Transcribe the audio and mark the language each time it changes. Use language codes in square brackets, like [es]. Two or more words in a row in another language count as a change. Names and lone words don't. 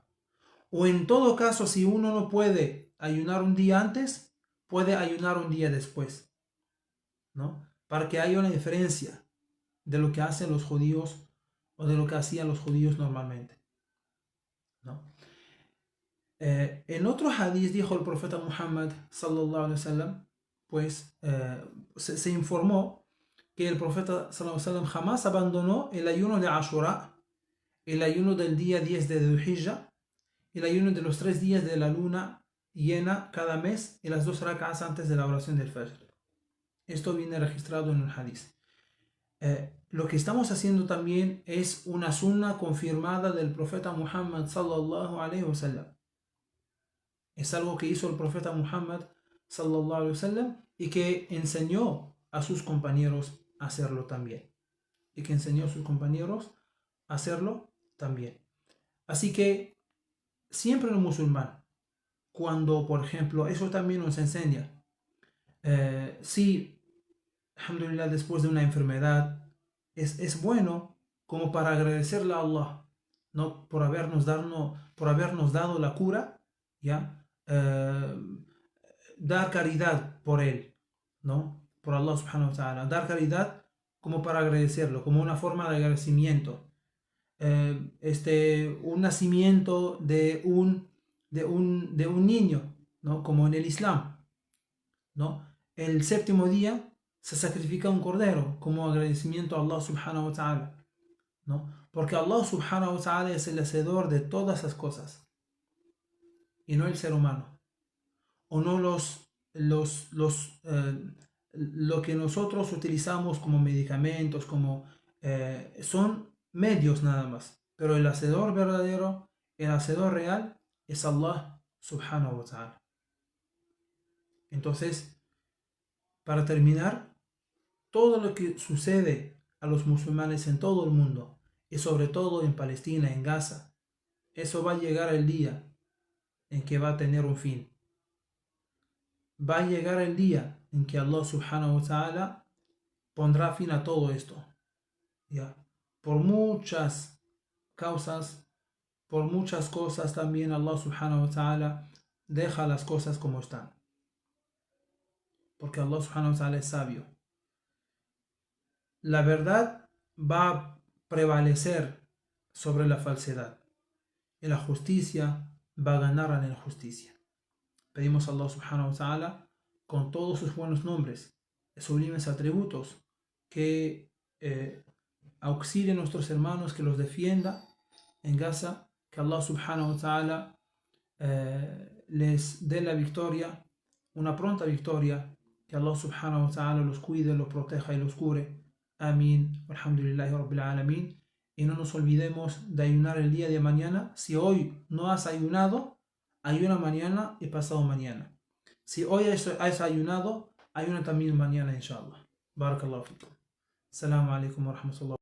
[es] O en todo caso, si uno no puede ayunar un día antes, puede ayunar un día después, ¿no? Para que haya una diferencia de lo que hacen los judíos o de lo que hacían los judíos normalmente, ¿no? En otro hadith dijo el profeta Muhammad [ar] صلى الله عليه وسلم, [es] pues se informó que el profeta [ar] صلى الله عليه وسلم [es] jamás abandonó el ayuno de Ashura, el ayuno del día 10 de Dhul Hijjah, el ayuno de los 3 días de la luna llena cada mes y las 2 rak'as antes de la oración del Fajr. Esto viene registrado en un hadith. Lo que estamos haciendo también es una sunna confirmada del profeta Muhammad [ar] صلى الله عليه وسلم. [es] Es algo que hizo el profeta Muhammad [ar] صلى الله عليه وسلم [es] y que enseñó a sus compañeros a hacerlo también. Así que siempre el musulmán, cuando, por ejemplo, eso también nos enseña, si, alhamdulillah, después de una enfermedad, es bueno como para agradecerle a Allah, ¿no?, por habernos dado la cura, ¿ya? Dar caridad por él, ¿no?, por Allah [ar] سبحانه وتعالى, [es] dar caridad como para agradecerlo, como una forma de agradecimiento. Un nacimiento de un niño, ¿no?, como en el Islam, ¿no? El séptimo día se sacrifica un cordero como agradecimiento a Allah [ar] سبحانه وتعالى, [es] ¿no? Porque Allah [ar] سبحانه وتعالى [es] es el hacedor de todas las cosas y no el ser humano, o no lo que nosotros utilizamos como medicamentos, son medios nada más, pero el hacedor verdadero, el hacedor real es Allah [ar] سبحانه وتعالى. [es] Entonces, para terminar, todo lo que sucede a los musulmanes en todo el mundo, y sobre todo en Palestina, en Gaza, eso va a llegar el día en que va a tener un fin. Va a llegar el día en que Allah [ar] سبحانه وتعالى [es] pondrá fin a todo esto, ¿ya? Por muchas causas, por muchas cosas también Allah [ar] سبحانه وتعالى [es] deja las cosas como están, porque Allah [ar] سبحانه وتعالى [es] es sabio. La verdad va a prevalecer sobre la falsedad y la justicia va a ganar a la injusticia. Pedimos a Allah [ar] سبحانه وتعالى, [es] con todos sus buenos nombres y sublimes atributos, que auxilie a nuestros hermanos, que los defienda en Gaza, que Allah [ar] سبحانه وتعالى [es] les dé la victoria, una pronta victoria, que Allah [ar] سبحانه وتعالى [es] los cuide, los proteja y los cure. Amén. [ar] الحمد لله رب العالمين. [es] Y no nos olvidemos de ayunar el día de mañana. Si hoy no has ayunado, ayuna mañana y pasado mañana. Si hoy has ayunado, ayuna también mañana, inshallah. [ar] بارك الله فيكم. السلام عليكم ورحمة الله.